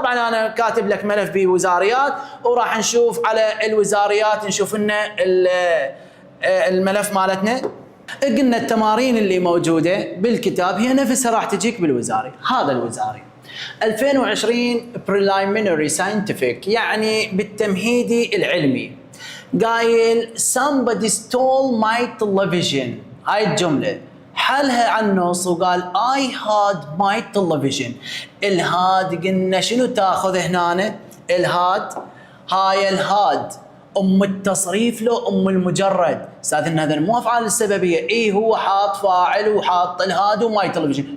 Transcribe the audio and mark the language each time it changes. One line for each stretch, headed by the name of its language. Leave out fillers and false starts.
Arabic: طبعا انا كاتب لك ملف بوزاريات، وراح نشوف على الوزاريات نشوف لنا الملف مالتنا. قلنا التمارين اللي موجوده بالكتاب هي نفسها راح تجيك بالوزاري. هذا الوزاري 2020
English: preliminary scientific،
Arabic: يعني بالتمهيدي العلمي. قايل
English: somebody stole my television.
Arabic: هاي الجملة حلها عن النص وقال
English: I had my television.
Arabic: الهاد قلنا شنو تاخذ هنا؟ الهاد، هاي الهاد ام التصريف له ام المجرد. استاذ ان هذا مو افعال السببيه، اي هو حاط فاعل وحاط الهاد وماي تلفزيون.